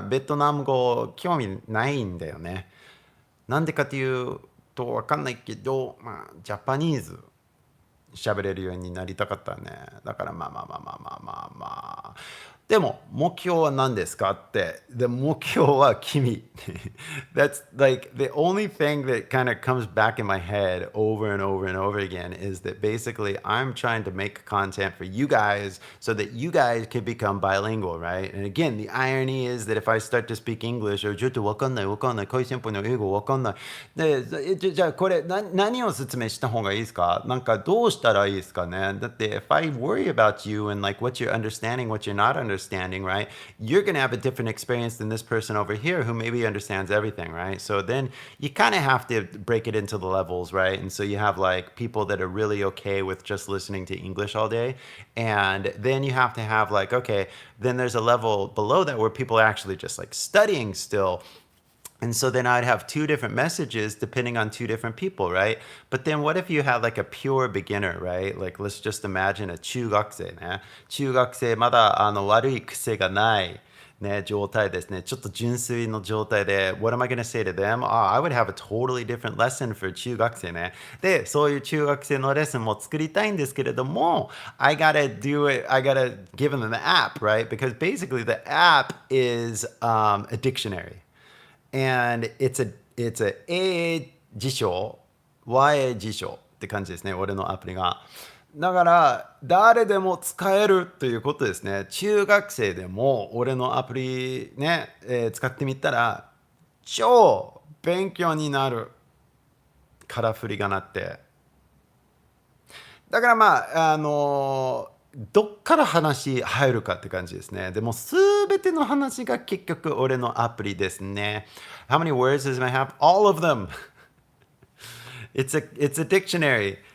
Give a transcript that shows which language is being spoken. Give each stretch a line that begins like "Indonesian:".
Japanese: ベトナム語興味ないんだよね。なんでかっていうとわかんないけど、まあ、ジャパニーズ喋れるようになりたかったね。だからまあまあまあまあまあまあまあ。でも目標は何ですかって。で、目標は君。
English: That's like the only thing that kind of comes back in my head over and over and over again is that basically I'm trying to make content for you guys so that you guys can become bilingual, right? And again, the irony is that if I start to speak English or
Japanese: ちょっとわかんないわかんない、KY先輩の英語わかんない。で、じゃあこれ何を説明した方がいいですか？なんかどうしたらいいですかね？
English: だって if I worry about you and like what you're understanding, what you're not understanding, right? You're going to have a different experience than this person over here who maybe understands everything, right? So then you kind of have to break it into the levels, right? And so you have like people that are really okay with just listening to English all day. And then you have to have like, okay, then there's a level below that where people are actually just like studying still. And so then I'd have two different messages depending on two different people, right? But then what if you had like a pure beginner, right? Like let's just imagine a 中学生ね。
Japanese: 中学生まだ悪い癖がないね、状態ですね。ちょっと純粋の状態で、
English: what am I going to say to them? I would have a totally different lesson for 中学生ね。
Japanese: で、そういう中学生のレッスンも作りたいんですけれども、
English: I gotta do it, I gotta give them the app, right? Because basically the app is a dictionary. And it's a
Japanese: A 辞書、Y 辞書って感じですね、俺のアプリが。だから誰でも使えるということですね。中学生でも俺のアプリね、使ってみたら超勉強になる。カラフリがなって。だからまあ、どっから話入るかって感じですね。でもすべての話が結局俺のアプリですね。
English: How many words does it have? All of them. It's a dictionary.